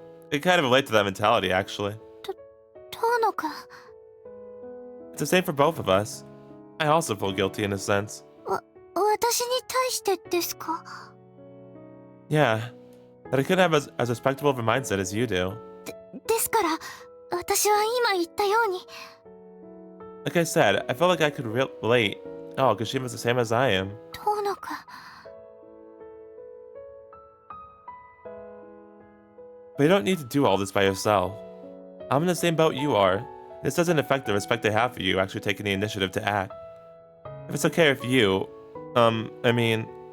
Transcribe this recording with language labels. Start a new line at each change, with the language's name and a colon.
English: It kind of relates to that mentality, actually. Tono-kun. It's the same for both of us. I also feel guilty in a sense.
Japanese: 私に対してですか?
English: Yeah, that I couldn't have as respectable of a mindset as you do.
Japanese: ですから、私は今言ったように。
English: Like I said, I felt like I could relate. Oh, Kashima's the same as I am. Tono-kun. But you don't need to do all this by yourself. I'm in the same boat you are. This doesn't affect the respect I have for you actually taking the initiative to act. If it's okay with you, I mean...